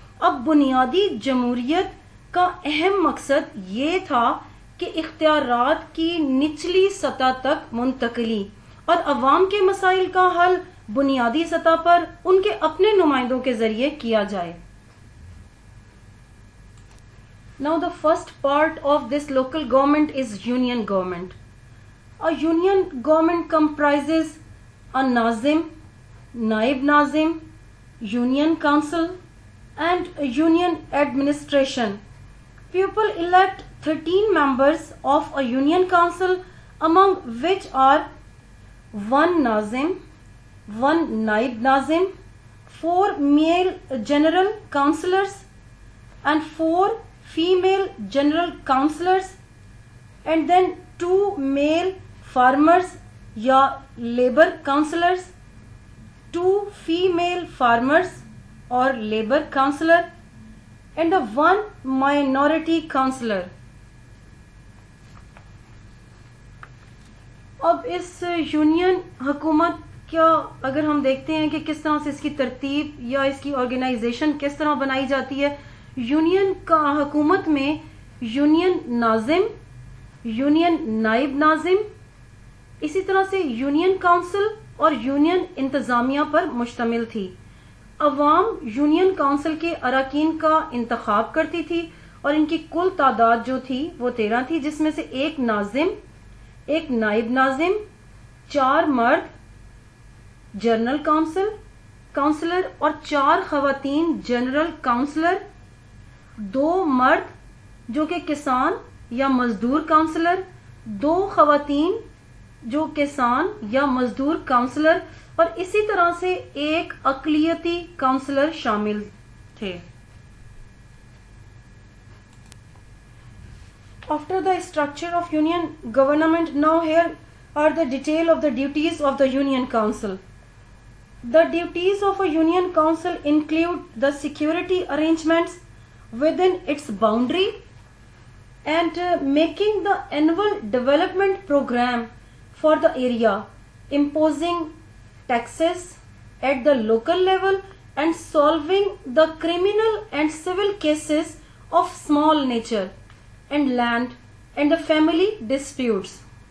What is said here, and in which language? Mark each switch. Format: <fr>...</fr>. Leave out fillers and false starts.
<ur>اب بنیادی جمہوریت کا اہم مقصد یہ تھا کہ اختیارات کی نچلی سطح تک منتقلی اور عوام کے مسائل کا حل بنیادی سطح پر ان کے اپنے نمائندوں کے ذریعے کیا جائے.</ur> <en>Now the first part of this local government is union government. A union government comprises a Nazim, Naib Nazim, Union Council and Union Administration. People elect 13 members of a Union Council, among which are 1 Nazim, 1 Naib Nazim, 4 male general councillors and 4 female general councillors, and then 2 male farmers ya labor councillors, 2 female farmers or labor councillor, and 1 minority councillor.</en> <ur>اب اس union حکومت کیا اگر ہم دیکھتے ہیں کہ کس طرح سے اس کی ترتیب یا اس کی آرگنائزیشن کس طرح بنائی جاتی ہے، یونین کا حکومت میں یونین ناظم، یونین نائب ناظم، اسی طرح سے یونین کونسل اور یونین انتظامیہ پر مشتمل تھی. عوام یونین کونسل کے اراکین کا انتخاب کرتی تھی اور ان کی کل تعداد جو تھی وہ 13 تھی، جس میں سے 1 ناظم، 1 نائب ناظم، 4 مرد جنرل کونسلر اور 4 خواتین جنرل کونسلر، 2 مرد جو کہ کسان یا مزدور کونسلر، 2 خواتین جو کسان یا مزدور کونسلر، اور اسی طرح سے 1 اقلیتی کونسلر شامل تھے.</ur> <en>After the structure of union government, now here are the detail of the duties of the union council. The duties of a union council include the security arrangements within its boundary and making the annual development program for the area, imposing taxes at the local level and solving the criminal and civil cases of small nature and land and the family disputes.</en>